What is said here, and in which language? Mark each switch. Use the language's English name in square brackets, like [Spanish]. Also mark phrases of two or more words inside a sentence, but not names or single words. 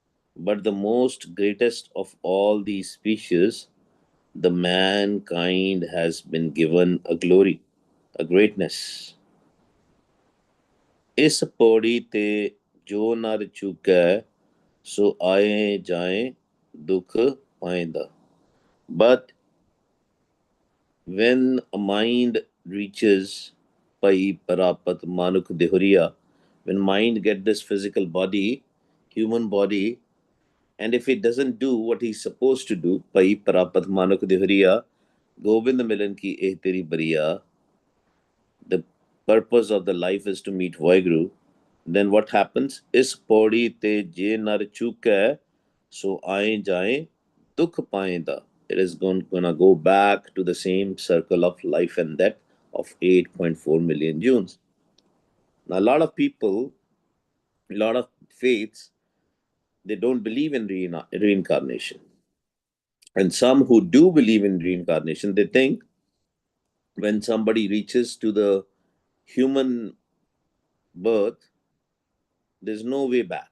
[English] But the most greatest of all these species, the mankind has been given a glory, a greatness. [Punjabi] ਇਸ ਪਉੜੀ ਤੇ ਜੋ ਨਰ ਚੂਕੈ ਸੋ ਆਏ ਜਾਏ ਦੁਖ ਪਾਇੰਦਾ. [English] But when a mind reaches [Punjabi] ਭਈ ਪਰਾਪਤਿ ਮਾਨੁਖ ਦੇਹੁਰੀਆ, [English] when mind get this physical body, human body, and if it doesn't do what he's supposed to do, [Punjabi] ਭਈ ਪਰਾਪਤਿ ਮਾਨੁਖ ਦੇਹੁਰੀਆ ਗੋਬਿੰਦ ਮਿਲਣ ਕੀ ਇਹ ਤੇਰੀ ਬਰੀਆ, [English] the purpose of the life is to meet Vaheguru, then what happens? [Punjabi] ਇਸ ਪਉੜੀ ਤੇ ਜੇ ਨਰ ਚੂਕਾ ਸੋ ਆਏ ਜਾਏ ਦੁਖ ਪਾਇੰਦਾ. [English] It is gonna go back to the same circle of life and death of 8.4 million Junes. Now, a lot of people, a lot of faiths, they don't believe in reincarnation. And some who do believe in reincarnation, they think when somebody reaches to the human birth, there's no way back.